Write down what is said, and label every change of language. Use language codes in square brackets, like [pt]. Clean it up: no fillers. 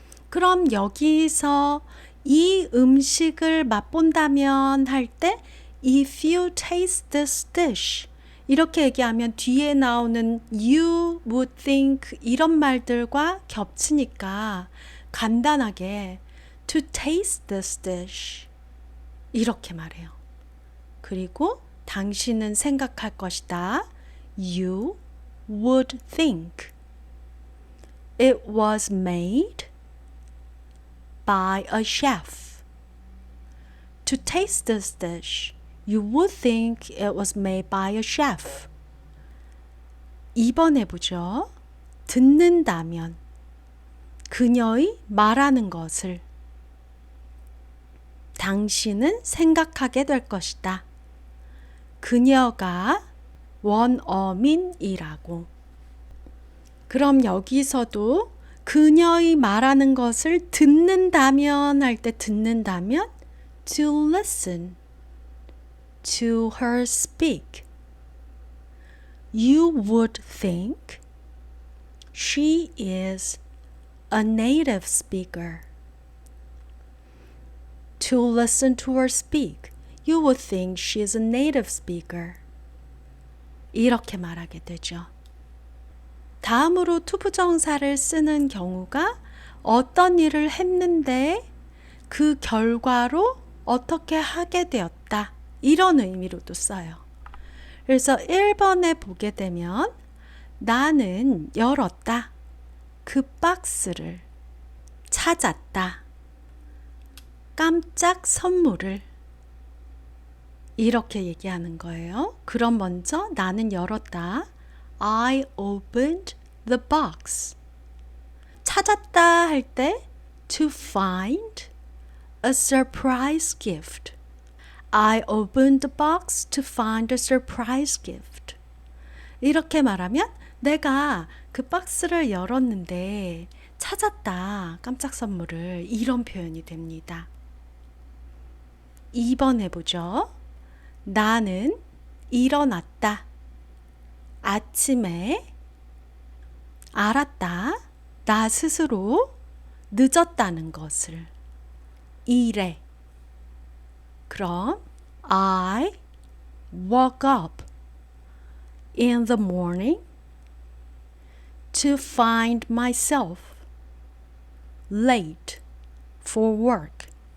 [ko] 그럼 여기서 이 음식을 맛본다면 할 때 [en] if you taste this dish [ko] 이렇게 얘기하면 뒤에 나오는 [en] you would think [ko] 이런 말들과 겹치니까 간단하게 [en] to taste this dish [ko] 이렇게 말해요. 그리고 당신은 생각할 것이다. [en] You would think it was made by a chef. To taste this dish, you would think it was made by a chef. [ko] 2번 해보죠. 듣는다면 그녀의 말하는 것을 당신은 생각하게 될 것이다. 그녀가 원어민이라고. 그럼 여기서도 그녀의 말하는 것을 듣는다면 할 때 듣는다면 [en] to listen to her speak. You would think she is a native speaker. To listen to her speak. You would think she is a native speaker. [ko] 이렇게 말하게 되죠. 다음으로 투부정사를 쓰는 경우가 어떤 일을 했는데 그 결과로 어떻게 하게 되었다. 이런 의미로도 써요. 그래서 1번에 보게 되면 나는 열었다. 그 박스를 찾았다. 깜짝 선물을 이렇게 얘기하는 거예요. 그럼 먼저 나는 열었다. [en] I opened the box. [ko] 찾았다 할 때 [en] to find a surprise gift. I opened the box to find a surprise gift. [ko] 이렇게 말하면 내가 그 박스를 열었는데 찾았다. 깜짝 선물을. 이런 표현이 됩니다. 2번 해보죠. 나는 일어났다. 아침에 알았다. 나 스스로 늦었다는 것을. 일에. 그럼 [en] I woke up in the morning to find myself late for work.